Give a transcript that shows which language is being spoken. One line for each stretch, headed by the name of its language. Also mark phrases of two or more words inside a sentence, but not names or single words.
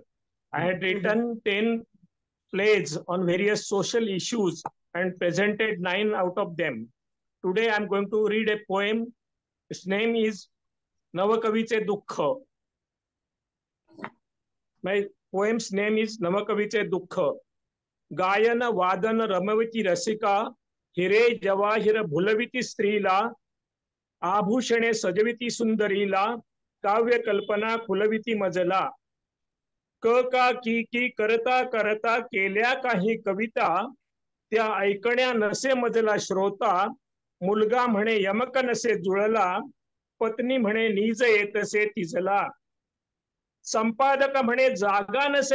English: I had written 10 plays on various social issues and presented 9 out of them. Today I am going to read a poem. Its name is Navakaviche Dukha. My poem's name is Navakaviche Dukha.
Marathi: गायन वादन रमविती रसिका हिरे जवाहिर भुलविती स्त्रीला आभूषणे सजविती सुंदरीला काव्य कल्पना खुलविती मजला क का की करता करता केल्या काही कविता त्या ऐकण्या नसे मजला श्रोता मुलगा म्हणे यमक नसे जुळला पत्नी म्हणे नीज येतसे तिजला संपादक म्हणे जागा नसे